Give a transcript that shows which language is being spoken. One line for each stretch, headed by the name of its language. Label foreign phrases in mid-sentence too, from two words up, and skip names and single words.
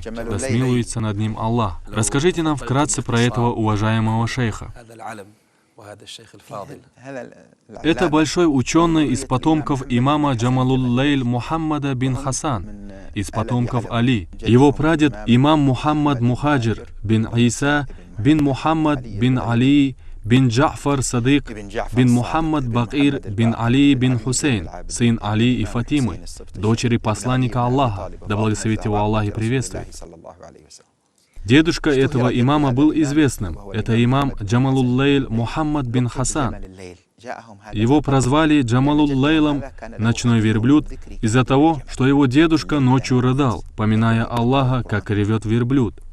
Russian: Да смилуется над ним Аллах. Расскажите нам вкратце про этого уважаемого шейха. Это большой ученый из потомков имама Джамалул-Лейль Мухаммада бин Хасан, из потомков Али. Его прадед имам Мухаммад Мухаджир бин Иса бин Мухаммад бин Али бин Джафар Садык бин Мухаммад Бакир бин Али бин Хусейн, сын Али и Фатимы, дочери посланника Аллаха, да благословит его Аллах и приветствует. Дедушка этого имама был известным. Это имам Джамалул-Лейль Мухаммад бин Хасан. Его прозвали Джамалул-Лейлом, ночной верблюд, из-за того, что его дедушка ночью рыдал, поминая Аллаха, как ревет верблюд.